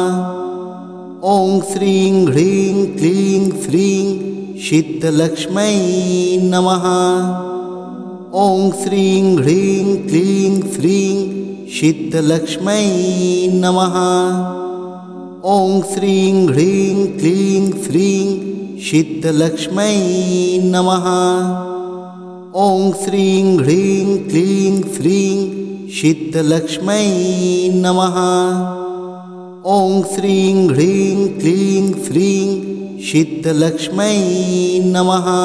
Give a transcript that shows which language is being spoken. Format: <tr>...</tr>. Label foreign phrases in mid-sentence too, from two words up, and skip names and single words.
<sa>ওং শ্রীং হ্রিং ক্লিং শ্রীং সিদ্ধলক্ষ্মী নমঃ। ওং শ্রীং হ্রিং ক্লিং শ্রীং সিদ্ধলক্ষ্মী নমঃ। ওং শ্রীং হ্রিং ক্লিং শ্রীং सिद्धलक्ष्मै नमः। ॐ श्रीं ह्रीं क्लीं श्रीं सिद्धलक्ष्मै नमः। ॐ श्रीं ह्रीं क्लीं श्रीं सिद्धलक्ष्मै नमः।</sa>